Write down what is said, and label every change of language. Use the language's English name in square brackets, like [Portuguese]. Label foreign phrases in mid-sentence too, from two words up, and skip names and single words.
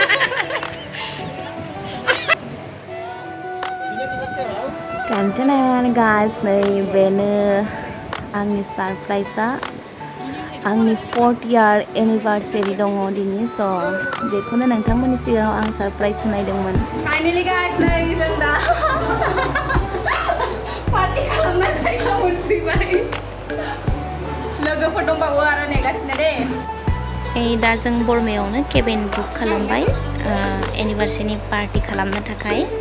[Bodo] Kantenan guys नै बेनो आंनि सरप्राइजआ आंनि [English] 4th year anniversary [Bodo] दङ दिनै स' बेखौनो नोंथांमोननि सिगाङाव आं सरप्राइज होनायदोंमोन। फाइनाली गाइस नै जों दा पार्टी खालामनाय जायगा मोनफैबाय। लोगोफोर दंबावो आरो नेगासिनो दे। दा जों बरमायावनो केबिन बुक खालामबाय एनिभार्सारिनि पार्टी खालामनो थाखाय।